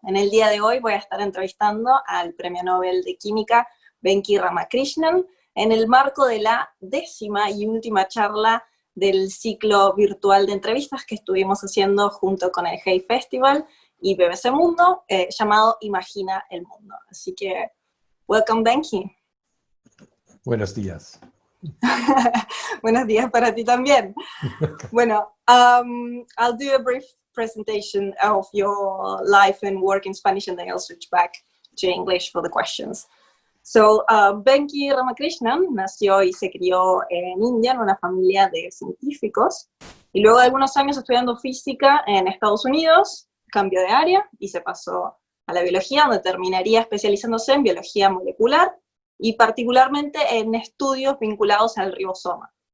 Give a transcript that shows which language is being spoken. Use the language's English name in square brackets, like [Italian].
[Spanish] En el día de hoy voy a estar entrevistando al Premio Nobel de Química Venki Ramakrishnan en el marco de la 10ª y última charla del ciclo virtual de entrevistas que estuvimos haciendo junto con el Hey Festival y BBC Mundo, llamado Imagina el Mundo. Así que, [English] welcome [Spanish] Venki. Buenos días. Buenos días para ti también. Bueno, [English] I'll do a brief presentation of your life and work in Spanish, and then I'll switch back to English for the questions. So, [Spanish] Venki Ramakrishnan nació y se crió en India en una familia de científicos, y luego de algunos años estudiando física en Estados Unidos, cambió de área y se pasó a la biología, donde terminaría especializándose en biología molecular, y particularmente en estudios vinculados al ribosoma.